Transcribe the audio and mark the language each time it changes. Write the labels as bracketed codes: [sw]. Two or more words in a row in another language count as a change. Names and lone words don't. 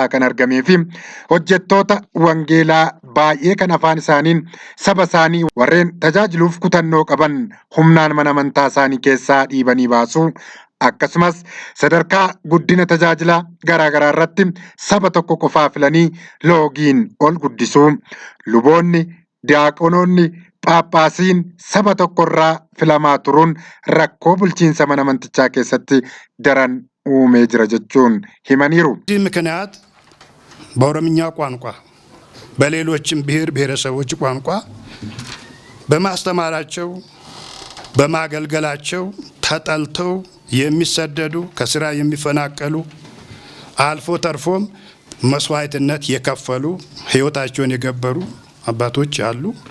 [om] kan argamee fi hojjettoota wangeelaa baay'ee kan afaan isaaniin saba isaanii warreen tajaajiluuf kutannoo qaban humnaan mana amantaa isaanii keessaa dhiibanii baasuu akkasumas sadarkaa guddina tajaajila garaagaraa irratti saba tokko qofaa filanii loogiin ol guddisuu luboonni diyaaqonoonni Paappaasiin saba tokkorraa filamaa turuun rakkoo bulchiinsa mana amantichaa keessatti daran uumee jira jechuun himaniiru. [am] በዚህ ምክንያት በኦሮምኛ ቋንቋ በሌሎችም ብሔር ብሔረሰቦች ቋንቋ በማስተማራቸው በማገልገላቸው ተጠልተው የሚሰደዱ ከስራ የሚፈናቀሉ አልፎ ተርፎም መስዋዕትነት የከፈሉ ህይወታቸውን የገበሩ አባቶች አሉ።